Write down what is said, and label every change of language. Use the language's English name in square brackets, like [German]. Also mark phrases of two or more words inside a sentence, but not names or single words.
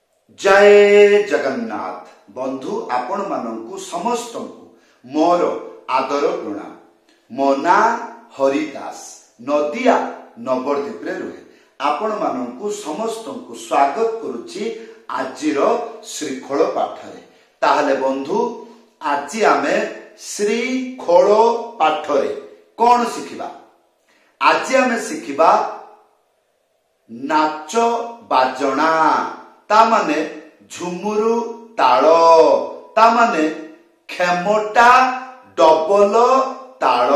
[Odia] ଜୟ ଜଗନ୍ନାଥ ବନ୍ଧୁ ଆପଣ ମାନୁ ସମସ୍ତ ମୋର ଆଦର ପ୍ରଣାମ। ମୋ ନାଁ ହରିଦାସ ନଦିଆ ନବଦ୍ୱୀପ ରହେ। ଆପଣ ମାନୁ ସମସ୍ତ ସ୍ୱାଗତ କରୁଛି ଆଜିର ଶ୍ରୀଖୋଳ ପାଠରେ। ତାହେଲେ ବନ୍ଧୁ ଆଜି ଆମେ ଶ୍ରୀଖୋଳ ପାଠରେ କଣ ଶିଖିବା? ଆଜି ଆମେ ଶିଖିବା ନାଚ ବାଜଣା ତା ମାନେ ଝୁମୁରୁ ତାଳ ତା ମାନେ ଖେମଟା ଡବଲ ତାଳ।